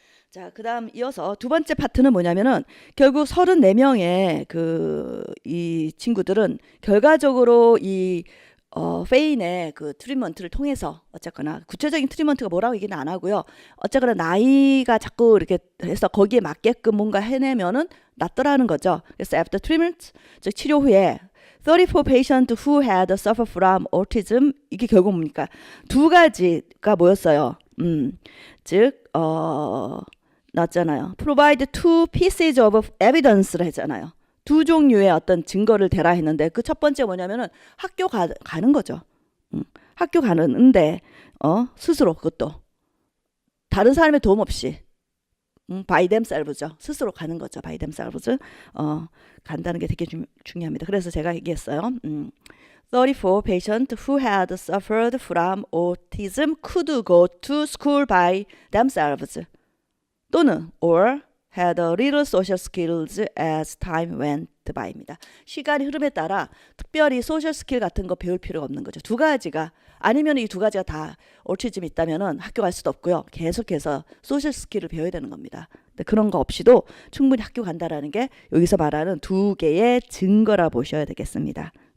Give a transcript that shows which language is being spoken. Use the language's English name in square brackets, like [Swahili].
[Korean] 자, 그다음 이어서 두 번째 파트는 뭐냐면은 결국 34명의 이 친구들은 결과적으로 이 페인의 그 트리트먼트를 통해서 어쨌거나 구체적인 트리트먼트가 뭐라고 얘기는 안 하고요. 어쨌거나 나이가 자꾸 이렇게 해서 거기에 맞게끔 뭔가 해내면은 낫더라는 거죠. 그래서 [English] after treatment, [Korean] 즉 치료 후에 [English] 34 patients who had suffered from autism, [Korean] 이게 결국 뭡니까? 두 가지가 뭐였어요? 즉 나왔잖아요. [English] provide two pieces of evidence [Korean] 를 했잖아요. 두 종류의 어떤 증거를 대라 했는데 그 첫 번째 뭐냐면은 학교 가는 거죠. 학교 가는데 스스로 그것도 다른 사람의 도움 없이 [English] by themselves [Korean] 죠. 스스로 가는 거죠. [English] by themselves. [Korean] 간다는 게 되게 중요합니다. 그래서 제가 얘기했어요. [English] 34 patients who had suffered from autism could go to school by themselves. [Korean] 또는 [English] or had a little social skills as time went by [Korean] 입니다. 시간이 흐름에 따라 특별히 소셜 스킬 같은 거 배울 필요가 없는 거죠. 두 가지가 아니면 이 두 가지가 다 오티즘이 있다면은 학교 갈 수도 없고요. 계속해서 소셜 스킬을 배워야 되는 겁니다. 근데 그런 거 없이도 충분히 학교 간다라는 게 여기서 말하는 두 개의 증거라 보셔야 되겠습니다.